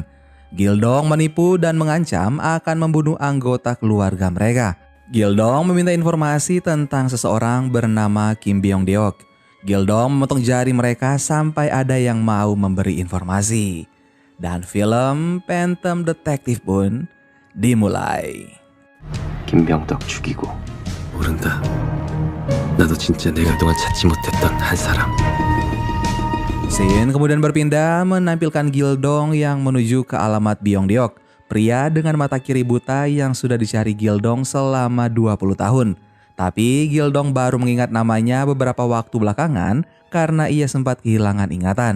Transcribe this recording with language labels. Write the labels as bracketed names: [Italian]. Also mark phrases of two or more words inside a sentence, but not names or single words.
[Indonesian] Gil-dong menipu dan mengancam akan membunuh anggota keluarga mereka. Gil-dong meminta informasi tentang seseorang bernama Kim Byung-deok. Gil-dong memotong jari mereka sampai ada yang mau memberi informasi. Dan film Phantom Detective pun dimulai. [Korean] 김병덕 죽이고 모른다. 나도 진짜 내가 그동안 찾지 못했던 한 사람. [Indonesian] Scene kemudian berpindah menampilkan Gil-dong yang menuju ke alamat Byung-deok, pria dengan mata kiri buta yang sudah dicari Gil-dong selama 20 tahun. Tapi Gil-dong baru mengingat namanya beberapa waktu belakangan karena ia sempat kehilangan ingatan.